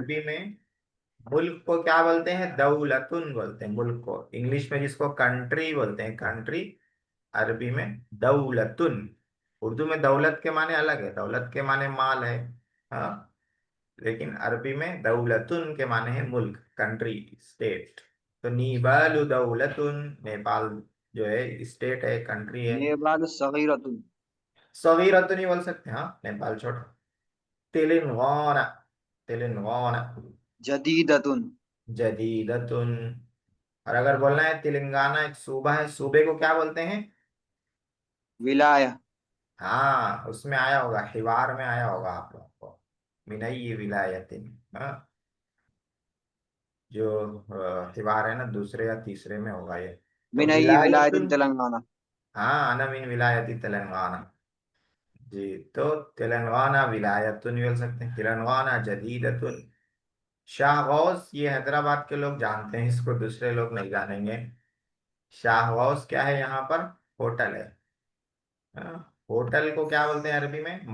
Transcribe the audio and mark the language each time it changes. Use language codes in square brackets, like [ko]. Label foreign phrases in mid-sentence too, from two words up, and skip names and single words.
[ur] عربی میں ملک کو کیا بولتے ہیں؟ दौलतुन بولتے ہیں ملک کو। انگلش میں جس کو کنٹری بولتے ہیں، کنٹری، عربی میں दौलतुन। اردو میں دولت کے معنی الگ ہے، دولت کے معنی مال ہے. ہاں، لیکن عربی میں दौलतुन کے معنی ہے ملک، کنٹری، اسٹیٹ। तो [ar] نيبالُ دولةٌ, [ur] نیپال جو ہے اسٹیٹ ہے، کنٹری ہے. नेपाल सगीरतुन। सगीरतुन نہیں بول سکتے، ہاں، نیپال چھوڑو। तेलंगाना, तेलंगाना। जदीदतुन। जदीदतुन। اور اگر بولنا ہے تلنگانہ ایک صوبہ ہے، صوبے کو کیا بولتے ہیں? विलाया। ہاں، اس میں آیا ہوگا، حوار میں آیا ہوگا آپ لوگوں کو. [ar] من ولايةٍ, [ur] हाँ, جو حوار ہے نا، دوسرے یا تیسرے میں ہوگا یہ. तो [ar] من ولايةٍ [ur] विलायतुन। तेलंगाना। [ar] हाँ, أنا من ولاية تلنغانا. [ur] जी। تو تلنگانہ विलायतुन بھی بول سکتے ہیں، تلنگانہ जदीदतुन। شاہ غوث، یہ حیدرآباد کے لوگ جانتے ہیں اس کو، دوسرے لوگ نہیں جانیں گے. شاہ غوث کیا ہے یہاں پر؟ ہوٹل ہے. ہوٹل کو کیا بولتے ہیں عربی میں?